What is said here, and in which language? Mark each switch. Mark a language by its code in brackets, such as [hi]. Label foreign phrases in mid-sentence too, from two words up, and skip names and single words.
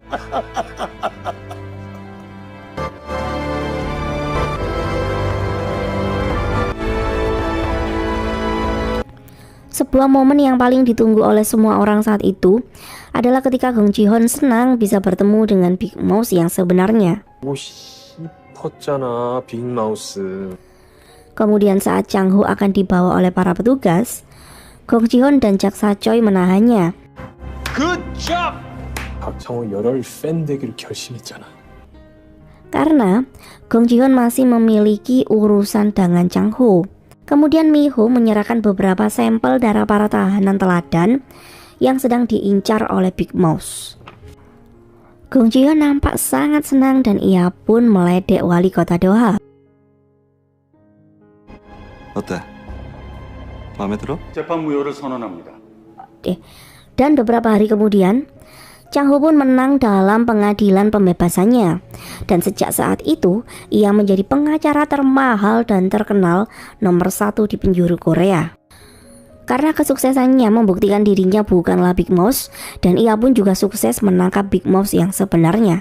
[id] Sebuah momen yang paling ditunggu oleh semua orang saat itu adalah ketika Gong Ji-hoon senang bisa bertemu dengan Big Mouse yang sebenarnya. [ko] 오 싶었잖아 빅마우스. [id] Kemudian saat Chang Ho akan dibawa oleh para petugas, Gong Ji-hoon dan Jaksa Choi menahannya. [ko] 박창호 열혈 팬 되기로 결심했잖아. [id] Karena Gong Ji-hoon masih memiliki urusan dengan Chang Ho. Kemudian Mi Ho menyerahkan beberapa sampel darah para tahanan teladan yang sedang diincar oleh Big Mouse. Gong Ji-hoon nampak sangat senang dan ia pun meledek wali kota Doha. [ko] 어때? 마음에 들어? 재판 무효를 선언합니다. [id] Dan beberapa hari kemudian, Chang Ho pun menang dalam pengadilan pembebasannya, dan sejak saat itu ia menjadi pengacara termahal dan terkenal nomor 1 di penjuru Korea. Karena kesuksesannya membuktikan dirinya bukanlah Big Mouse, dan ia pun juga sukses menangkap Big Mouse yang sebenarnya.